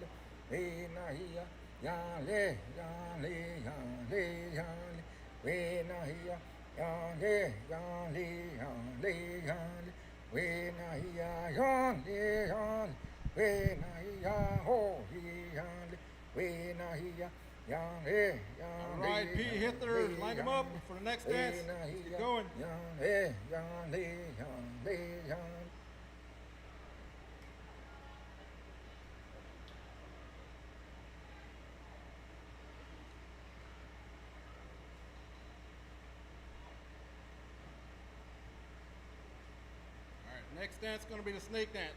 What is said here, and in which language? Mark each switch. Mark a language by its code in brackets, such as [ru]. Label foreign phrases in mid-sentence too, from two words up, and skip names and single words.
[en] We na ya ya le ya le ya le ya le. We na ya ya le ya le ya le ya le. We na ya ya le ya le. We na ya ho ya le. We na ya ya le ya le. All right, P. Hitters, line them up for the next dance. Let's get going. Ya le ya le ya le ya le. All right, next dance is going to be the snake dance.